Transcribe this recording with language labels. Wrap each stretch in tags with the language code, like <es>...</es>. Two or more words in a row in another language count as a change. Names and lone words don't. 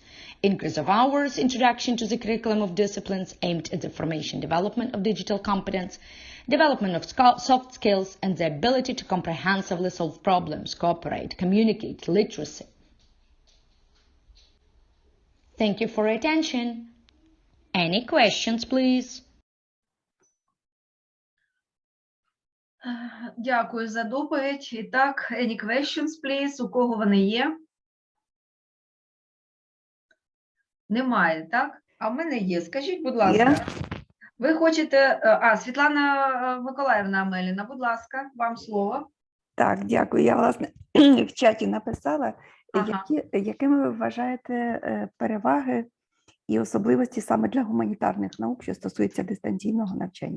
<en>Increase of hours, introduction to the curriculum of disciplines aimed at the formation development of digital competence, development of soft skills, and the ability to comprehensively solve problems, cooperate, communicate, literacy. Thank you for your attention. Any questions, please?</en> <uk>Дякую за доповідь. І так,</uk> <en>any questions, please?</en> <uk>У кого вони є? Немає, так? А в мене є. Скажіть, будь ласка. Ви хочете... Світлана Миколаївна Амеліна, будь ласка, вам слово. Так, дякую. Я, власне, в чаті написала, якими ви вважаєте переваги і особливості саме для гуманітарних наук, що стосується дистанційного навчання.</uk>